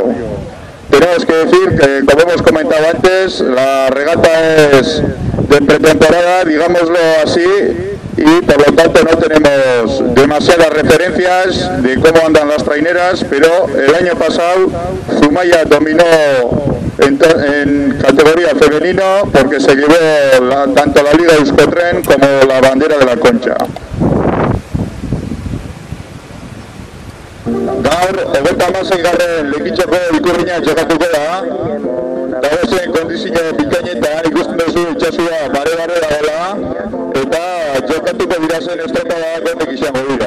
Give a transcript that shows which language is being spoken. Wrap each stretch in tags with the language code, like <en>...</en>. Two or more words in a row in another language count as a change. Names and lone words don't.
<es>Tenemos que decir que, como hemos comentado antes, la regata es de pretemporada, digámoslo así, y por lo tanto no tenemos demasiadas referencias de cómo andan las traineras, pero el año pasado Zumaia dominó en categoría femenino porque se llevó tanto la Liga Euskotren como la bandera de la Concha.</es> <eu>Gaur, hogeita hamaseigarren lekitxoko ikurriña jokatuko da. Dagozen kondizio bikainetan ikusten duzu itxasua bare-bare dagoela, eta jokatuko dirazen estropada gondek izango dira.</eu>